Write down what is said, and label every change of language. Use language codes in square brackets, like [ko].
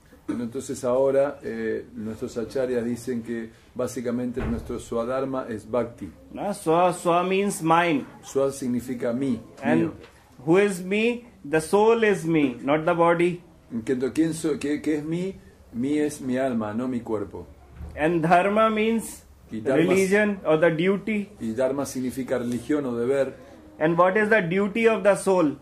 [es] Entonces ahora nuestros acharyas dicen que básicamente nuestro Swadharma es bhakti. [en] Swa means mine. [es] Swa significa mí. [en] And [es] mío. [en] Who is me? The soul is me, not the body. [es] ¿Qué es mí? Mí es mi alma, no mi cuerpo. [en] And dharma means religion or the duty. [es] Y dharma significa religión o deber. [en] And what is the duty of the soul?